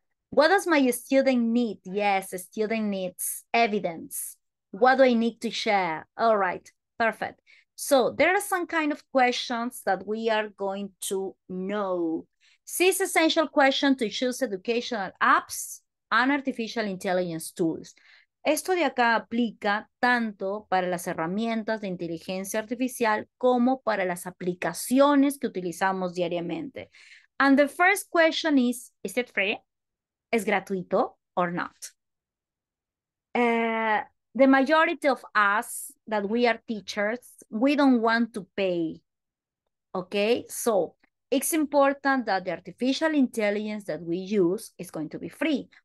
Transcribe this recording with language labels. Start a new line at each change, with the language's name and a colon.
English: What does my student need? Yes, the student needs evidence. What do I need to share? All right, perfect. So there are some kind of questions that we are going to know. 6 essential questions to choose educational apps and artificial intelligence tools.
Spanish: Esto de acá aplica tanto para las herramientas de inteligencia artificial como para las aplicaciones que utilizamos diariamente.
English: And the first question is it free?
Spanish: ¿Es gratuito
English: or not? The majority of us that we are teachers, we don't want to pay, okay? So it's important that the artificial intelligence that we use is going to be free.